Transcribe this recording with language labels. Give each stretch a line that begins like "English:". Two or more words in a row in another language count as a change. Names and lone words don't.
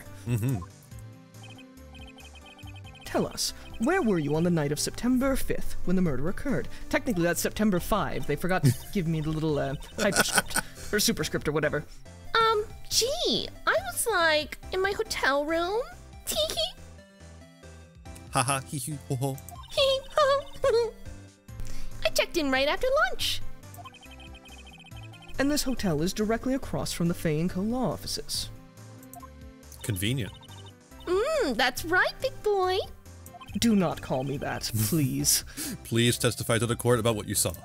English: Mm-hmm. Tell us, where were you on the night of September 5th when the murder occurred? Technically, that's September 5. They forgot to give me the little hyperscript or superscript or whatever. Gee, I was like in my hotel room. Tee-hee. Haha, hee-hee, ho-ho. Hee-hee-ho. I checked in right after lunch. And this hotel is directly across from the Fay & Co. law offices. Convenient. That's right, big boy. Do not call me that, please. Please testify to the court about what you saw.